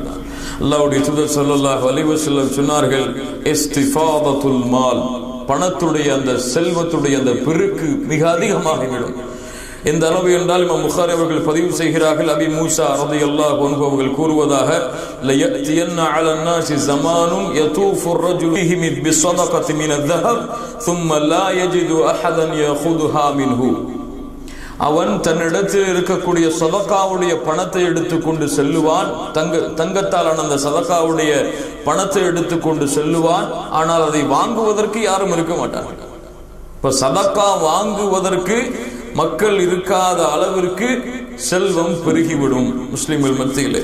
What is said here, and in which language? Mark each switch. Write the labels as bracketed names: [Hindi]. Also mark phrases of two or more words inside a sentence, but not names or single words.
[Tamil] அல்லாஹ்வுடைய தூதர் [Arabic] صلى الله عليه وسلم [Tamil] சொன்னார்கள், [Arabic] استفاضة المال, [Tamil] பணத்துடைய அந்த செல்வத்துடைய அந்த பெருக்கு மிக அதிகமாகிவிடும். எந்த அளவு என்றால் இமாம் புகாரி அவர்கள் பதிவு செய்கிறார்கள், அபி மூசா [Arabic] رضي الله عنه [Tamil] அவர்கள் கூறுவதாக, [Arabic] ليأتين على الناس زمان يطوف الرجل فيه بالصدقة من الذهب ثم لا يجد أحدا يأخذها منه. [Tamil] அவன் தன்னிடத்தில் இருக்கக்கூடிய சதகாவுடைய பணத்தை எடுத்துக்கொண்டு செல்லுவான், தங்கத்தால் அந்த சதகாவுடைய பணத்தை எடுத்துக்கொண்டு செல்லுவான். ஆனால் அதை வாங்குவதற்கு யாரும் இருக்க மாட்டார்கள். இப்ப சதகா வாங்குவதற்கு மக்கள் இருக்காத அளவிற்கு செல்வம் பெருகிவிடும் முஸ்லிம்கள் மத்தியிலே.